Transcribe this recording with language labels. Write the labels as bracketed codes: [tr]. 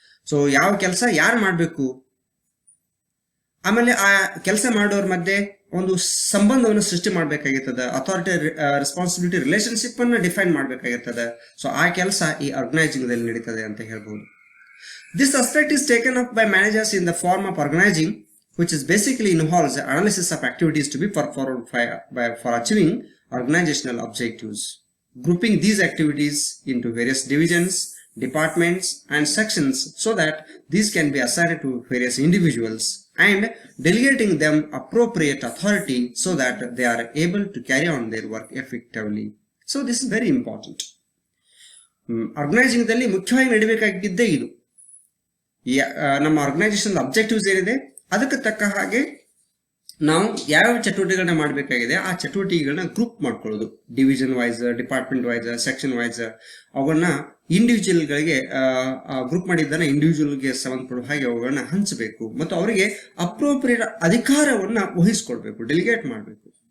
[kn] So ಯಾವ ಕೆಲಸ ಯಾರು ಮಾಡಬೇಕು, ಆಮೇಲೆ ಆ ಕೆಲಸ ಮಾಡೋರ ಮಧ್ಯೆ ಒಂದು ಸಂಬಂಧವನ್ನು ಸೃಷ್ಟಿ ಮಾಡ್ಬೇಕಾಗಿರ್ತದೆ, ಅಥಾರಿಟಿ ರೆಸ್ಪಾನ್ಸಿಬಿಲಿಟಿ ರಿಲೇಶನ್ಶಿಪ್ ಅನ್ನ ಡಿಫೈನ್ ಮಾಡ್ಬೇಕಾಗಿರ್ತದೆ. ಸೊ ಆ ಕೆಲಸ ಈ ಆರ್ಗನೈಸಿಂಗ್ ದಲ್ಲಿ ನಡೀತದೆ ಅಂತ ಹೇಳ್ಬೋದು. [en] This aspect is taken up by managers in the form of organising, which is basically involves analysis of activities to be performed for achieving organisational objectives, grouping these activities into various divisions, departments and sections so that these can be assigned to various individuals and delegating them appropriate authority so that they are able to carry on their work effectively. So this is very important. [kn] Organising ದಲ್ಲಿ ಮುಖ್ಯವಾಗಿ ನಡೀಬೇಕಾಗಿದ್ದೇ ಇದು. ನಮ್ಮ organisation objectives ಏನಿದೆ ಅದಕ್ಕೆ ತಕ್ಕ ಹಾಗೆ ನಾವು ಯಾವ ಚಟುವಟಿಕೆಗಳನ್ನ ಮಾಡಬೇಕಾಗಿದೆ ಆ ಚಟುವಟಿಕೆಗಳನ್ನ ಗ್ರೂಪ್ ಮಾಡ್ಕೊಳ್ಳೋದು, division wise, department wise, section wise, ಅವುಗಳನ್ನ ಇಂಡಿವಿಜುವಲ್ ಗಳಿಗೆ ಗ್ರೂಪ್ ಮಾಡಿದ್ದನ್ನ ಇಂಡಿವಿಜುವಲ್ಗೆ ಸಂಬಂಧಪಡುವ ಹಾಗೆ ಅವುಗಳನ್ನ ಹಂಚಬೇಕು ಮತ್ತು ಅವರಿಗೆ ಅಪ್ರೋಪ್ರಿಯೇಟ್ ಅಧಿಕಾರವನ್ನ ವಹಿಸ್ಕೊಳ್ಬೇಕು, ಡೆಲಿಗೇಟ್ ಮಾಡಬೇಕು.